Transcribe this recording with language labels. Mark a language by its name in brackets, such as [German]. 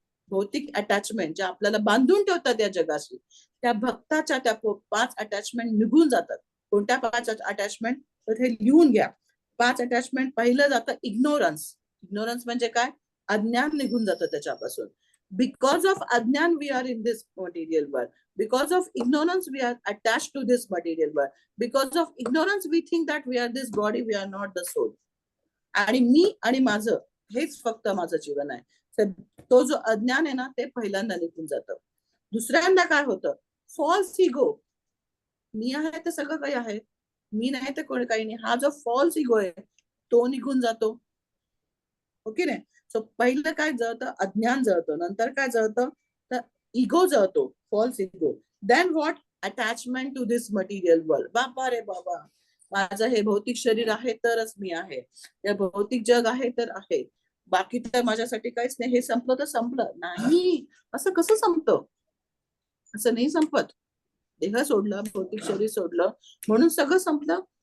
[Marathi] भौतिक अटॅचमेंट ज्या आपल्याला बांधून ठेवतात या जगाशी, त्या भक्ताच्या त्या 5 अटॅचमेंट निघून जातात. कोणत्या 5 अटॅचमेंट तर हे लिहून घ्या. 5 अटॅचमेंट. पहिलं जातं इग्नोरन्स. इग्नोरन्स म्हणजे काय? अज्ञान निघून जातं त्याच्यापासून. [English] Because of अज्ञान we are in this material world. Because of ignorance we are attach to this material world. Because of ignorance we think that we are this body, we are not the soul. [Marathi] आणि मी आणि माझं हेच फक्त माझं जीवन आहे. तो जो अज्ञान आहे ना, ते पहिल्यांदा निघून जातं. दुसऱ्यांदा काय होतं? False ego. मी आहे तर सगळं काही आहे, मी नाही तर कोणी काही नाही, हा जो फॉल्स इगो आहे तो निघून जातो. ओके नाही? सो पहिलं काय जळतं? अज्ञान जळतं. नंतर काय जळतं? तर ego जळतो, false ego. [English] Then what? Attachment to this material world. [Marathi] बाबा रे बाबा, माझं हे भौतिक शरीर आहे तरच मी आहे, हे भौतिक जग आहे तर आहे, बाकी तर माझ्यासाठी काहीच नाही. हे संपलं तर संपलं. नाही, असं कसं संपतं? असं नाही संपत. देह सोडलं, भौतिक शरीर सोडलं म्हणून सगळं संपलं?